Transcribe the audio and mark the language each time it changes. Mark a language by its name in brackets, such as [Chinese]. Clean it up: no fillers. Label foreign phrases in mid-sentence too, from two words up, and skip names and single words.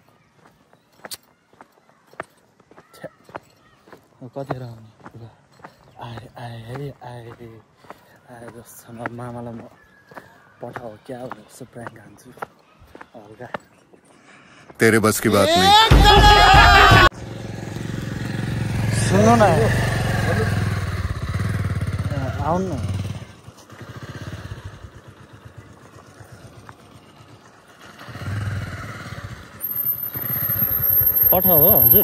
[Nepali] कतिखेर आउने आए आए है आए आए जस्तो छ मामालाई म पठाऊ क्या भनेर जस्तो प्र्याङ्क हान्छु हल्का [Hindi] तेरे बस की बात नहीं [Nepali] सुन्नु न आउनु न पठाऊ हो हजुर